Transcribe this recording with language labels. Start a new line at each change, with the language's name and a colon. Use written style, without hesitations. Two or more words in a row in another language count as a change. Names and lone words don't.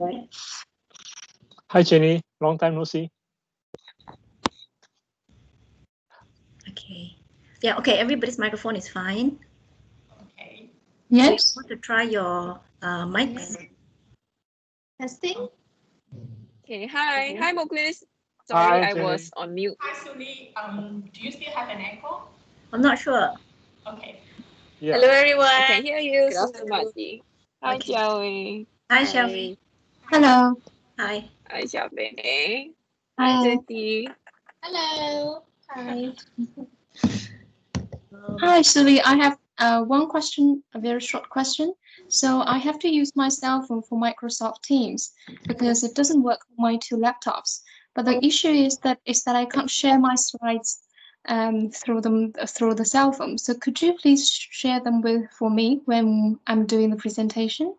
English: Hi, Jenny. Long time no see. Okay. Yeah. Okay. Everybody's microphone is fine. Okay. Yes. Want to try your mics? Testing. Okay, hi Moklis. Sorry, Hi, I Jenny. was on mute. Hi, Suli. Do you still have an echo? I'm not sure. Okay. Yeah. Hello everyone. I can hear you, Good Sumati. Hi, Okay. Jiawei. Hi, Shelby. Hello. Hi. Hi, Xiaobei. Hi, Hi. Zeti. Hello. Hi. Hi, Suli. I have one question, a very short question. So I have to use my cell phone for Microsoft Teams because it doesn't work on my two laptops. But the issue is that I can't share my slides through the cell phone. So could you please share them for me when I'm doing the presentation?